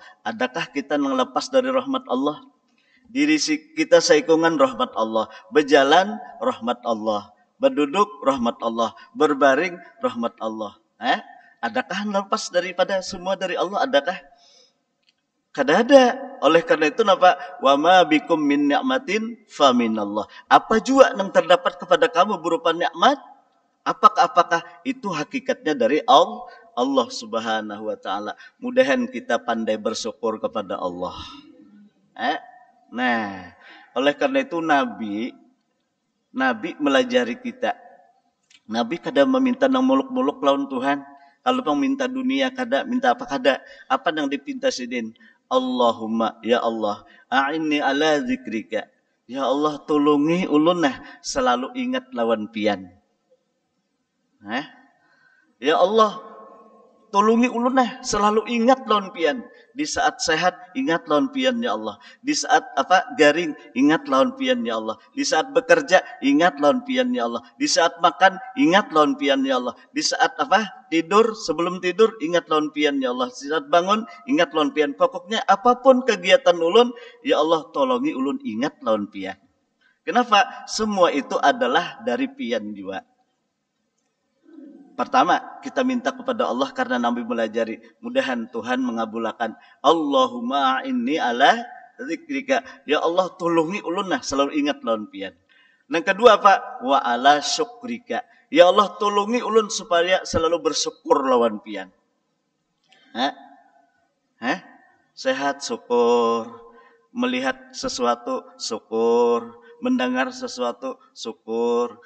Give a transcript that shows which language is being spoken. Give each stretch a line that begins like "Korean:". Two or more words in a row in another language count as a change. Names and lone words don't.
Banjar: Adakah kita yang lepas dari rahmat Allah? Diri kita saikungan rahmat Allah, berjalan rahmat Allah, berduduk rahmat Allah, berbaring rahmat Allah. Adakah lepas daripada semua dari Allah? Adakah? Kada ada. Oleh karena itu napa?
Arabic: Wa ma bikum min ni'matin fa minallah.
Banjar: Apa juga yang terdapat kepada kamu berupa nikmat? Apakah itu hakikatnya dari Allah
Arabic: Subhanahu wa taala.
Banjar: Mudahan kita pandai bersyukur kepada Allah. Nah, oleh karena itu Nabi melajari kita. Nabi kada meminta nang muluk-muluk lawan Tuhan. Kalau pang minta dunia kada, minta apa kada? Apa yang dipinta sidin?
Arabic: Allahumma ya Allah, a'inni ala zikrika. Ya Allah,
Banjar: tolongi ulun nah selalu ingat lawan pian.
Arabic: Ya Allah,
Banjar: tolongi ulun nah selalu ingat lawan pian. Di saat sehat ingat lawan pian
Arabic: ya Allah.
Banjar: Di saat garing ingat lawan pian
Arabic: ya Allah.
Banjar: Di saat bekerja ingat lawan pian
Arabic: ya Allah.
Banjar: Di saat makan ingat lawan pian
Arabic: ya Allah.
Banjar: Di saat tidur, sebelum tidur ingat lawan pian
Arabic: ya Allah.
Banjar: Di saat bangun ingat lawan pian. Pokoknya apapun kegiatan ulun
Arabic: ya Allah
Banjar: tolongi ulun ingat lawan pian. Kenapa? Semua itu adalah dari pian juga. Pertama, kita minta kepada Allah karena Nabi melajari. Mudahan Tuhan mengabulkan.
Arabic: Allahumma inni ala zikrika. Ya Allah,
Banjar: tolongi ulun nah selalu ingat lawan pian. Yang kedua apa?
Arabic: Wa ala syukrika. Ya Allah,
Banjar: tolongi ulun supaya selalu bersyukur lawan pian. Sehat syukur. Melihat sesuatu syukur. Mendengar sesuatu syukur.